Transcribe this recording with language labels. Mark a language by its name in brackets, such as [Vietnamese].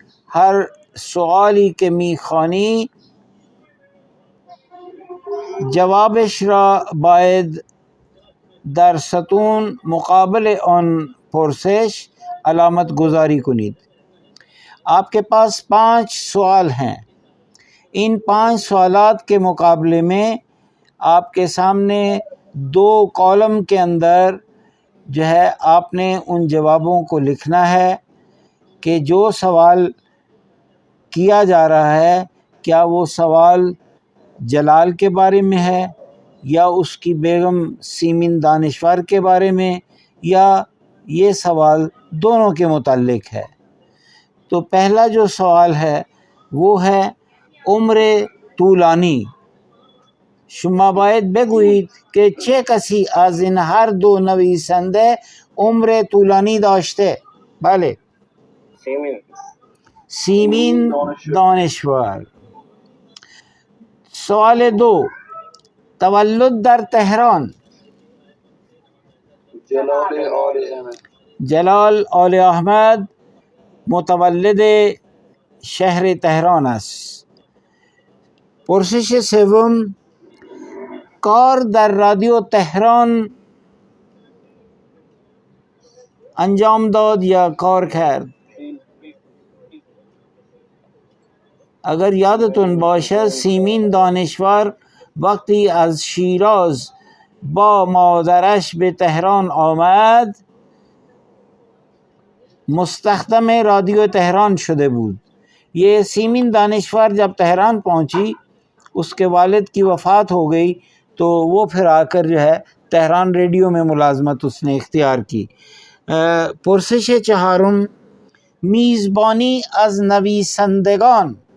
[Persian] هر سوالی که میخوانی جوابش را باید در ستون مقابل آن پرسش علامت گذاری کنید. [Urdu] آپ کے پاس 5 سوال ہیں. ان 5 سوالات کے مقابلے میں آپ کے سامنے 2 کالم کے اندر جو ہے آپ نے ان جوابوں کو لکھنا ہے کہ جو سوال کیا جا رہا ہے کیا وہ سوال جلال کے بارے میں ہے یا اس کی بیگم سیمین دانشور کے بارے میں یا یہ سوال دونوں کے متعلق ہے. تو پہلا جو سوال ہے وہ ہے عمر طولانی. [Persian] شما باید بگویید که چه کسی از این هر دو نویسنده عمر طولانی داشته؟ بله، سیمین دانشور. سوال 2، تولد در تهران. جلال آل احمد متولد شهر تهران است. پرسش 3، کار در رادیو تهران انجام داد یا کار کرد؟ اگر یادتون باشه سیمین دانشور وقتی از شیراز با مادرش به تهران آمد. مستخدم رادیو تهران شده بود. [Urdu] یہ سیمین دانشور جب تہران پہنچی، اس کے والد کی وفات ہو گئی، تو وہ پھر آ کر جو ہے تہران ریڈیو میں ملازمت اس نے اختیار کی. [Persian] پرسش چہارم، میزبانی از نویسندگان.